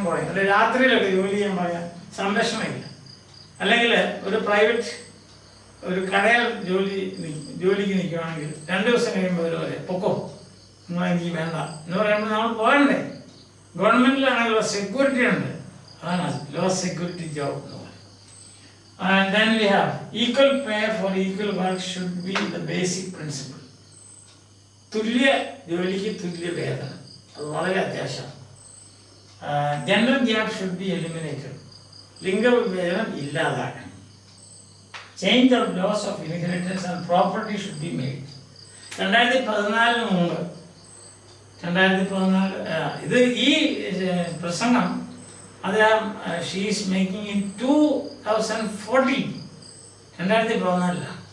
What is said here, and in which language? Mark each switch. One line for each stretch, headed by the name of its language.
Malayalam: അല്ലെ രാത്രിയിലൊക്കെ ജോലി ചെയ്യാൻ പറയാം, സംരക്ഷണമില്ല. അല്ലെങ്കിൽ ഒരു പ്രൈവറ്റ് ഒരു കടയിൽ ജോലിക്ക് നിൽക്കുകയാണെങ്കിൽ 2 ദിവസം കഴിയുമ്പോൾ അവർ പറയും പൊക്കോ, എനിക്ക് വേണ്ട എന്ന് പറയുമ്പോൾ നമ്മൾ പോകണ്ടേ? ഗവൺമെൻറ്റിലാണെങ്കിലോ സെക്യൂരിറ്റി ഉണ്ട്, അതാണ്
English: low security job
Malayalam: എന്ന് പറയും.
English: Then we have equal pay for equal work should be the basic principle.
Malayalam: തുല്യ ജോലിക്ക് തുല്യ വേതനം, അത് വളരെ അത്യാവശ്യമാണ്.
English: Gender gap should be eliminated.
Malayalam: ലിംഗവിവേചനം ഇല്ലാതാക്കണം.
English: Change of laws of inheritance and property should be made.
Malayalam: 2014 മുമ്പ്, 2014 ഇത് ഈ പ്രസംഗം അത്
English: she is making in
Malayalam: 2014, 2014.